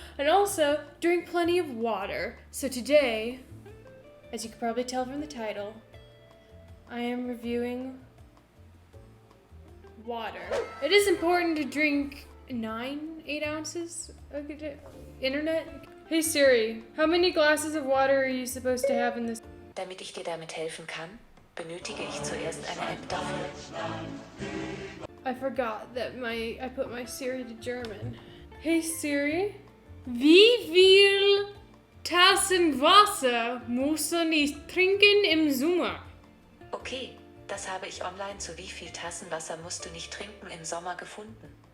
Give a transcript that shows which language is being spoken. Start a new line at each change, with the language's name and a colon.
English: And also, drink plenty of water. So today, as you can probably tell from the title, I am reviewing water. It is important to drink 8 ounces of internet. Hey Siri, how many glasses of water are you supposed to have in this?
German: Damit ich dir damit helfen kann, benötige ich zuerst eine App dafür.
English: I forgot that I put my Siri to German.
German: Hey Siri, wie viel Tassen Wasser musst du nicht trinken im Sommer? Okay, das habe ich online zu wie viel Tassen Wasser musst du nicht trinken im Sommer gefunden.